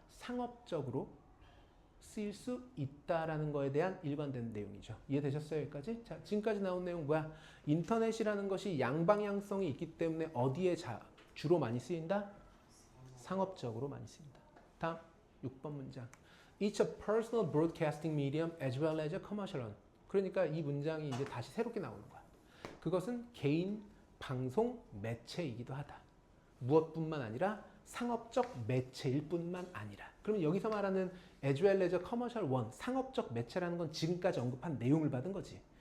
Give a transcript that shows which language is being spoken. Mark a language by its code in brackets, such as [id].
[ko] 상업적으로 쓰일 수 있다라는 거에 대한 일관된 내용이죠. 이해되셨어요? 여기까지? 자, 지금까지 나온 내용 뭐야? 인터넷이라는 것이 양방향성이 있기 때문에 어디에 주로 많이 쓰인다? 상업적으로 많이 쓰인다. 다음 6번 문장. [en] It's a personal broadcasting medium as well as a commercial one. [ko] 그러니까 이 문장이 이제 다시 새롭게 나오는 거야. 그것은 개인 방송 매체이기도 하다. 무엇뿐만 아니라 상업적 매체일 뿐만 아니라. 그러면 여기서 말하는 [en] as well as a commercial one, [ko] 상업적 매체라는 건 지금까지 언급한 내용을 받은 거지.